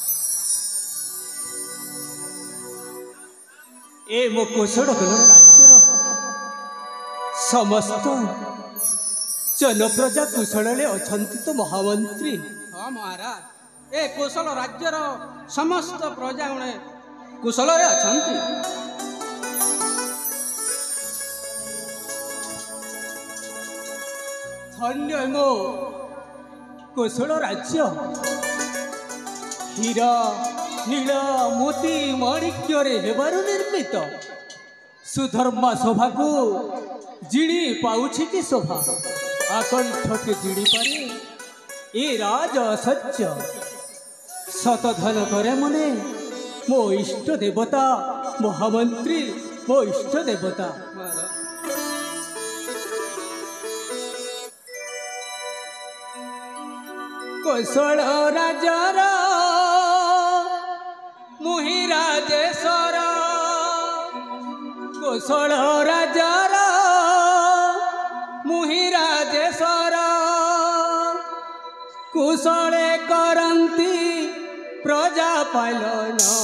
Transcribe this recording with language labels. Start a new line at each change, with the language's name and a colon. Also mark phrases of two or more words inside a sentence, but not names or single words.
Odia: ଏ ମୋ କୋଶଳ ରାଜ୍ୟର ସମସ୍ତ ଜନପ୍ରଜା କୁଶଳ ଅଛନ୍ତି ତ ମହାମନ୍ତ୍ରୀ। ହଁ ମହାରାଜ ଏ କୋଶଳ ରାଜ୍ୟର ସମସ୍ତ ପ୍ରଜା ଗଣେ କୁଶଳ ଅଛନ୍ତି। ଧନ୍ୟ ମୋ କୋଶଳ ରାଜ୍ୟ ହୀରା ନୀଳ ମୋତି ମାଣିକ୍ୟ ହେବାର ନିର୍ମିତ ସୁଧର୍ମା ଶୋଭାକୁ ଜିଣି ପାଉଛି କି ଶୋଭା ଆକଣ୍ଠ କେ ଜିଣି ପାରେ ଏ ରାଜ ଅସତ୍ୟ ଶତଧନ କରେ ମନେ ମୋ ଇଷ୍ଟ ଦେବତା ମହାମନ୍ତ୍ରୀ ମୋ ଇଷ୍ଟ ଦେବତା महामंत्री मो इष्ट देवता। କୋଶଳ ରାଜାର ମୁହିଁ ରାଜେଶ୍ୱର କୋଶଳ ରାଜାର ମୁହିଁ ରାଜେଶ୍ୱର କୁଶଳେ କରନ୍ତି ପ୍ରଜା ପାଳନ